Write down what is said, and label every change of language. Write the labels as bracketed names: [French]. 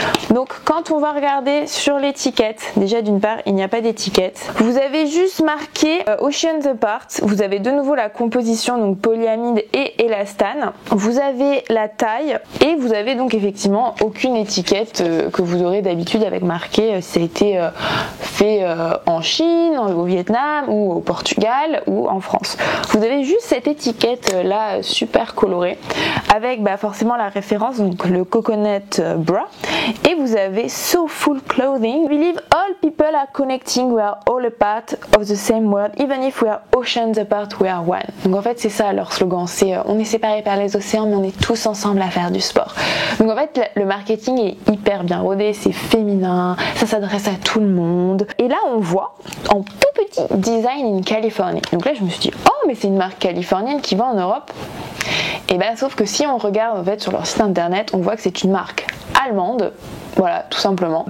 [French] Donc quand on va regarder sur l'étiquette, déjà d'une part il n'y a pas d'étiquette, vous avez juste marqué Oceans Apart, vous avez de nouveau la composition donc polyamide et élastane, vous avez la taille et vous avez donc effectivement aucune étiquette que vous aurez d'habitude avec marqué si ça a été fait en Chine, au Vietnam ou au Portugal ou en France. Vous avez juste cette étiquette là super colorée avec forcément la référence, donc le coconut bra, et vous avez Soulful Clothing. [English] We believe all people are connecting, we are all a part of the same world, even if we are oceans apart, we are one. [French] Donc en fait c'est ça leur slogan, c'est on est séparés par les océans mais on est tous ensemble à faire du sport. Donc en fait le marketing est hyper bien rodé, c'est féminin, ça s'adresse à tout le monde. Et là on voit en tout petit design in Californie. Donc là je me suis dit oh mais c'est une marque californienne qui va en Europe. Et sauf que si on regarde en fait sur leur site internet, on voit que c'est une marque allemande. Voilà, tout simplement.